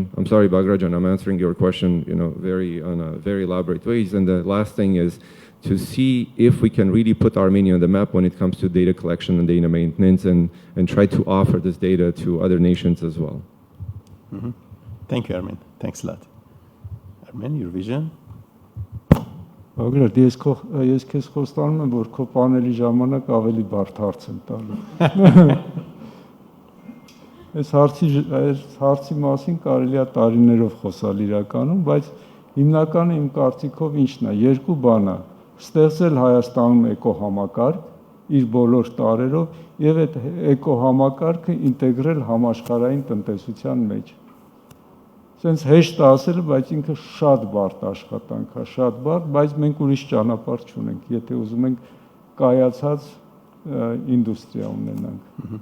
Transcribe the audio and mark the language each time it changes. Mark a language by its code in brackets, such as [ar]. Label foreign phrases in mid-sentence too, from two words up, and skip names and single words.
[en] I'm sorry, Baldryan, I'm answering your question, on a very elaborate ways. And the last thing is to see if we can really put Armenia on the map when it comes to data collection and data maintenance, and try to offer this data to other nations as well. Mm-hmm. Thank you, Armen. Thanks a lot. Armen, your vision? [hy] Բագրատ, ես քեզ խոստանում եմ, որ քո պանելի ժամանակ ավելի բարդ հարց եմ տալու։ Այս հարցի մասին կարելի է տարիներով խոսալ իրականում, բայց հիմնականը իմ կարծիքով ինչն է, երկու բան է, ստեղծել Հայաստանում էկոհամակարգ իր բոլոր տարերով եւ այդ էկոհամակարգը ինտեգրել համաշխարհային տնտեսության մեջ։ Սենց հեշտ ասել, բայց ինքը շատ բարդ աշխատանք է, շատ բարդ, բայց մենք ուրիշ ճանապարհ չունենք, եթե ուզում ենք կայացած ինդուստրիա ունենանք։